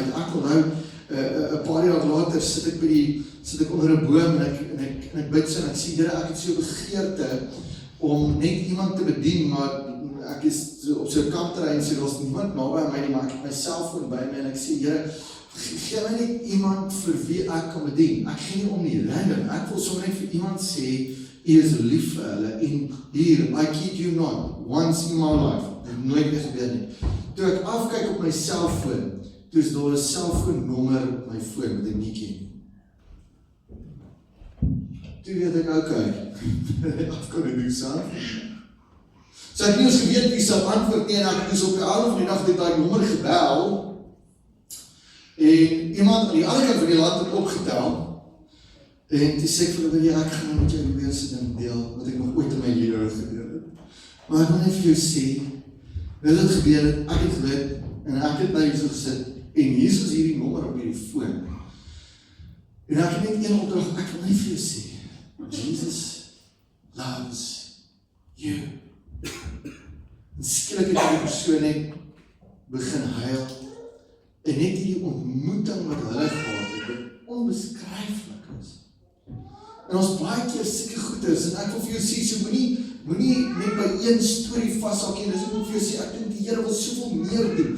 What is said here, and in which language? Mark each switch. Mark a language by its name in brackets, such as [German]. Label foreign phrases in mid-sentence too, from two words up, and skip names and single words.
[Afrikaans] Ek onthou, 'n paar jaar later sit ek onder 'n boom, en ek bid so, en ek sê, Here, ek het so begeerte om net iemand te bedien, maar ek is op so 'n kampterrein, so daar's niemand naby aan my nie, maar ek het my selfoon by my, en ek sê, Here, gee my net iemand vir wie ek kan bedien. Ek gee nie om nie, random, ek wil sommer net vir iemand sê, U is lief vir hulle, en hier, [English] I kid you not, once in my life, [Afrikaans] dit het nooit weer gebeur nie. Toe ek afkyk op my selfoon, toe is daar 'n selfoonnommer op my foon, wat ek nie ken. Toe weet ek, [English] okay, I've got to do something. [Afrikaans] So ek het nie eens geweet wie sal antwoord nie, en ek het op die ander van die dag daai nommer gebel, en iemand aan die ander kant van die land het opgetel, en toe sê ek vir hulle, ek gaan met jou die weerse ding deel, wat ek nog ooit in my lewe gebeur het. Maar ek wil net vir jou sê, hoe dit gebeur het, ek het gebid, en ek het by so gesit, en hier is hierdie nommer op hierdie foon. En ek het net een opdrag, ek wil net vir jou sê, [English] Jesus loves you. [Afrikaans] En skielik het die persoon net begin huil, en net die ontmoeting wat hulle gehad het, wat onbeskryflik is. En ons baie keer sulke goeders, en ek wil vir jou sê, so moenie net by een storie vashak nie, dis ek wil vir jou sê, ek dink die Here wil soveel meer doen.